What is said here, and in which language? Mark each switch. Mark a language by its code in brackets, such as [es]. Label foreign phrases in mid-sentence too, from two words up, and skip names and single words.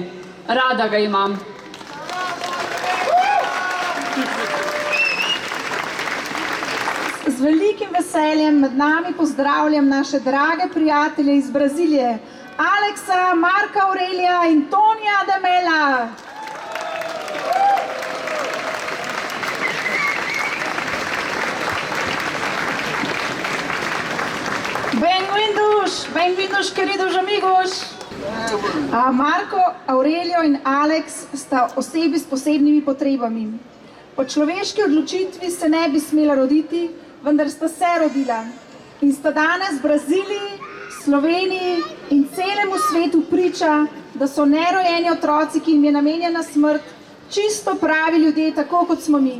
[sl] Rada ga imam. Z velikim veseljem med nami pozdravljam naše drage prijatelje iz Brazilije, Aleksa, Marka Aurelija in Tonija Demela. [pt] Bem-vindos, queridos amigos. [sl] Marko, Aurelio in Aleks sta osebi s posebnimi potrebami. Po človeški odločitvi se ne bi smela roditi, vendar sta se rodila in sta danes v Braziliji, Sloveniji in celemu svetu priča, da so nerojeni otroci, ki jim je namenjena smrt, čisto pravi ljudje, tako kot smo mi.